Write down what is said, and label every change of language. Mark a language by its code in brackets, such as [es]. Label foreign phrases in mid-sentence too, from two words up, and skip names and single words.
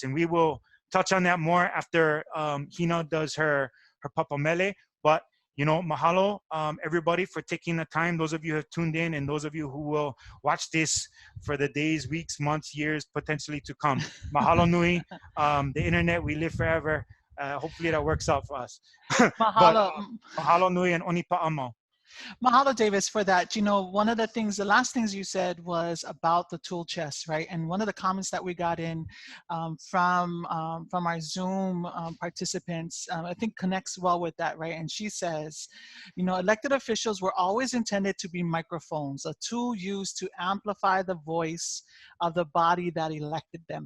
[en] And we will touch on that more after Hina does her Papa Mele. But mahalo, everybody, for taking the time. Those of you who have tuned in, and those of you who will watch this for the days, weeks, months, years, potentially to come. [haw] Mahalo nui. [en] The internet, we live forever. Hopefully that works out for us. Mahalo. But, [haw] mahalo nui and oni pa'amo. [en] Mahalo, Davis, for that. One of the last things you said was about the tool chest, right? And one of the comments that we got in from our Zoom participants, I think connects well with that, right? And she says, elected officials were always intended to be microphones, a tool used to amplify the voice of the body that elected them.